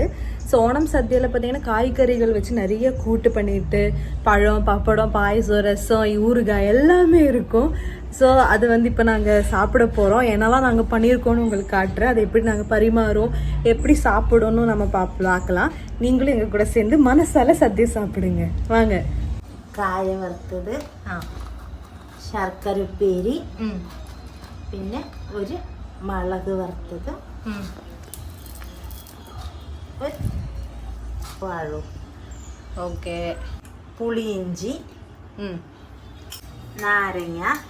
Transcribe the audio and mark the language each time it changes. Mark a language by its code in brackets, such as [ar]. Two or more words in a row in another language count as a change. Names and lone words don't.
[ta] ஸோ ஓணம் சத்யாவில் பார்த்தீங்கன்னா காய்கறிகள் வச்சு நிறைய கூட்டு பண்ணிட்டு பழம், பப்படம், பாயசம், ரசம், ஊறுகாய் எல்லாமே இருக்கும். ஸோ அது வந்து இப்போ நாங்கள் சாப்பிட போகிறோம். என்னெல்லாம் நாங்கள் பண்ணியிருக்கோன்னு உங்களுக்கு காட்டுறேன். அதை எப்படி நாங்கள் பரிமாறும், எப்படி சாப்பிடணும் நம்ம பார்க்கலாம். நீங்களும் எங்கள் கூட சேர்ந்து மனசால சத்யா சாப்பிடுங்க வாங்க. [ml] കായ വറുത്തത്, ശർക്കര ഉപ്പേരി, പിന്നെ ഒരു മുളക് വറുത്തത്, ഒരു പഴം, ഓക്കെ, പുളിയിഞ്ചി, നാരങ്ങ,